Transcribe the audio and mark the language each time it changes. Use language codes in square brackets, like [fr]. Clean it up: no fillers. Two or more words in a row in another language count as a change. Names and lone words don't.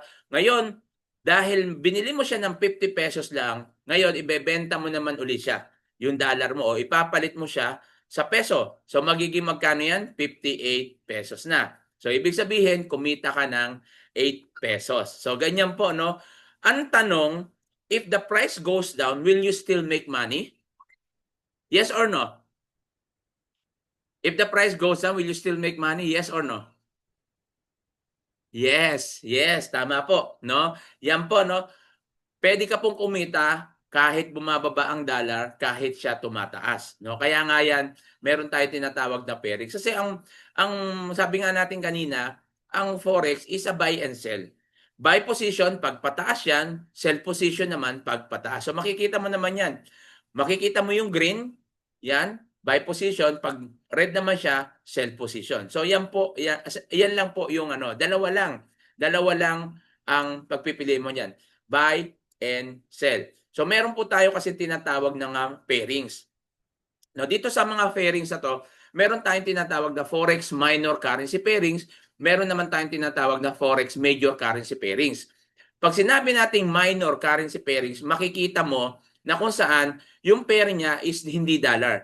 [tl] Ngayon, dahil binili mo siya ng 50 pesos lang, ngayon ibebenta mo naman uli siya, yung dollar mo o ipapalit mo siya sa peso. So magiging magkano 'yan? 58 pesos na. So ibig sabihin, kumita ka ng 8 pesos. So ganyan po, no? Ang tanong, [en] if the price goes down, will you still make money? Yes or no? If the price goes down, will you still make money? Yes or no? Yes, yes, [tl] tama po, no? Yan po, no? Pwede ka pong kumita kahit bumababa ang dollar, kahit siya tumataas, no? Kaya nga yan, meron tayo tinatawag na pairing. Kasi ang sabi nga natin kanina, ang forex [en] is a buy and sell. Buy position [tl] pag pataas yan, [en] sell position [tl] naman pag pataas. So makikita mo naman yan. Makikita mo yung green, yan, [en] buy position, [tl] pag red naman siya, [en] sell position. [tl] So yan po, yan lang po yung dalawa lang ang pagpipili mo niyan. [en] Buy and sell. [tl] So meron po tayo kasi tinatawag ng pairings. Now dito sa mga pairings na to, meron tayong tinatawag na [en] forex minor currency pairings, [tl] meron naman tayong tinatawag na [en] forex major currency pairings. [tl] Pag sinabi nating [en] minor currency pairings, [tl] makikita mo na kung saan yung pair niya is hindi dollar.